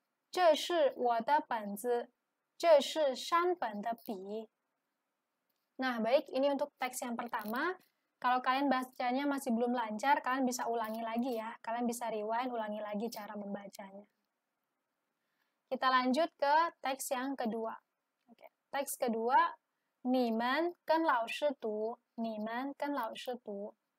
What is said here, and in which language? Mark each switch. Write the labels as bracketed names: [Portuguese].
[Chinese] 这是我的本子，这是山本的笔。 [Indonesian] Nah, baik, ini untuk teks yang pertama. Kalau kalian bacanya masih belum lancar, kalian bisa ulangi lagi ya. Kalian bisa rewind, ulangi lagi cara membacanya. Kita lanjut ke teks yang kedua. Oke. Teks kedua, [Chinese] 你们跟老师读，你们跟老师读。